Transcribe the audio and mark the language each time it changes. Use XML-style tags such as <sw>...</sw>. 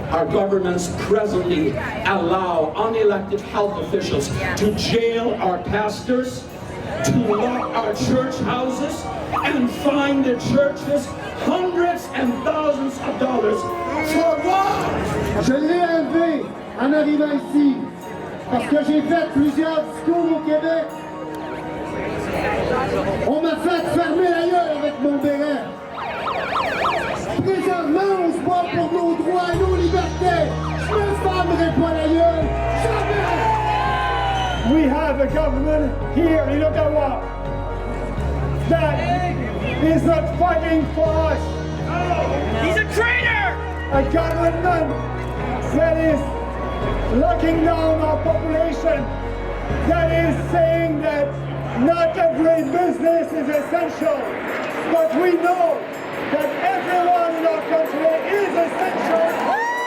<en>Our governments presently allow unelected health officials to jail our pastors, to lock our church houses, and fine the churches hundreds and thousands of dollars for what?</en> <fr>Je l'ai élevé en arrivant ici, parce que j'ai fait plusieurs discours au Québec. On m'a fait fermer la gueule avec mon béret. Présentement, on se bat pour nos droits et nos libertés. Je me fermerai pas la gueule. Jamais!</fr> <en>We have a government here in Ottawa that is not fighting for us. He's a traitor! A government that is locking down our population, that is saying that not every business is essential, but we know that everyone in our country is essential.</en>